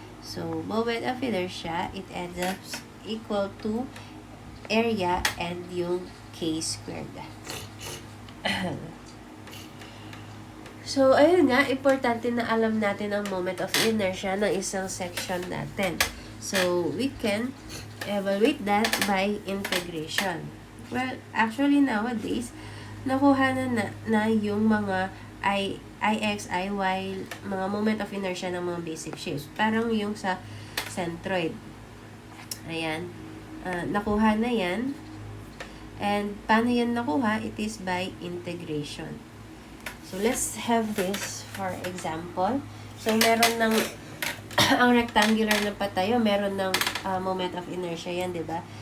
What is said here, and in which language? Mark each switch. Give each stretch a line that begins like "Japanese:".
English: So, moment of inertia, it ends up equal to area and yung k squared.
Filipino: So, ayun nga, importante na alam natin ang moment of inertia ng isang section natin.
English: So, we can evaluate that by integration. Well, actually nowadays,
Filipino: nakuha na yung mga Ix, Iy, mga moment of inertia ng mga basic shapes. Parang yung sa centroid. Ayan. Nakuha na yan. And paano yan nakuha?
English: It is by integration. So, let's have this for example.
Filipino: So, meron ng ang rectangular na patayo, meron ng moment of inertia yan, di ba?